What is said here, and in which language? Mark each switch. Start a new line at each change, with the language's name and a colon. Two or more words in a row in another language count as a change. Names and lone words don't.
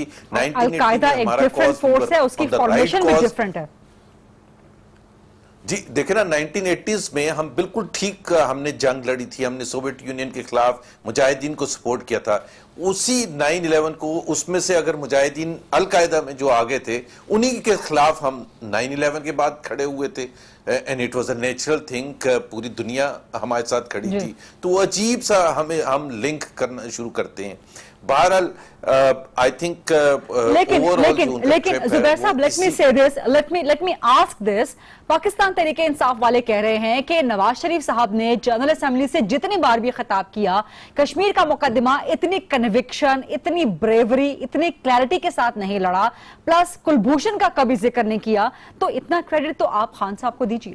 Urdu: القاعدہ ایک
English: different force
Urdu: ہے, اس کی فارمیشن بھی ڈیفرنٹ ہے. جی دیکھیں نا 1980s میں ہم بالکل ٹھیک ہم نے جنگ لڑی تھی, ہم نے سوویت یونین کے خلاف مجاہدین کو سپورٹ کیا تھا. اسی 9/11 کو اس میں سے اگر مجاہدین القاعدہ میں جو آگے تھے انہی کے خلاف ہم 9/11 کے بعد کھڑے ہوئے تھے,
English: and it was a natural thing,
Urdu: پوری دنیا ہمارے ساتھ کھڑی تھی. تو وہ عجیب سا ہم لنک کرنا شروع کرتے ہیں.
English: بہرحال I think
Urdu: لیکن زبیر صاحب
English: let me say this, let me ask this.
Urdu: پاکستان تحریک انصاف والے کہہ رہے ہیں کہ نواز شریف صاحب نے جنرل اسمبلی سے جتنی بار بھی خطاب کیا, کشمیر کا مقدمہ اتنی کنوکشن, اتنی بریوری, اتنی کلیرٹی کے ساتھ نہیں لڑا, پلس کلبھوشن کا کبھی ذکر نہیں کیا, تو اتنا کریڈٹ تو آپ خان صاحب کو دیجئے.